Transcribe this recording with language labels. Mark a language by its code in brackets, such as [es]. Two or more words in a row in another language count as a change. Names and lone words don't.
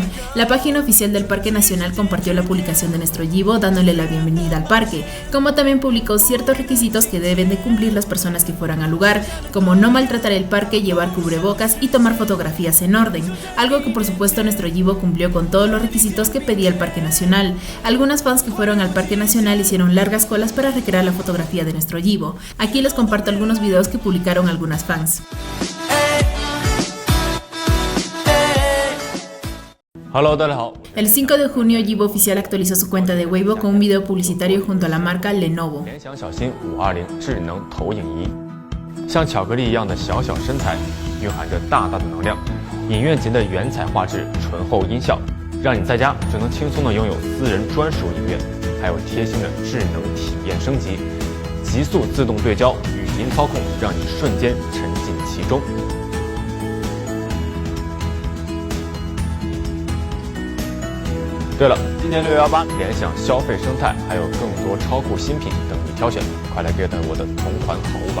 [es] La página oficial del parque nacional compartió la publicación de nuestro Yibo dándole la bienvenida al parque, como también publicó ciertos requisitos que deben de cumplir las personas que fueran al lugar, como no maltratar el parque, llevar cubrebocas y tomar fotografías en orden, algo que por supuesto nuestro Yibo cumplió con todos los requisitos que pedía el parque nacional. Algunas fans que fueron al parque nacional hicieron largas colas para recrear la fotografía de nuestro Yibo. Aquí les comparto algunos videos que publicaron algunas fans. [zh] Hello, 大家好. [es] El 5 de junio, Yibo Oficial actualizó su cuenta de Weibo con un video publicitario junto a la marca Lenovo. [zh] 联想小新520智能投影仪，像巧克力一样的小小身材，蕴含着大大的能量。影院级的原彩画质，醇厚音效，让你在家就能轻松的拥有私人专属影院。还有贴心的智能体验升级，极速自动对焦，语音操控，让你瞬间沉浸其中。对了，今年6月18，联想消费生态还有更多超酷新品等你挑选，快来 get 我的同款好物吧！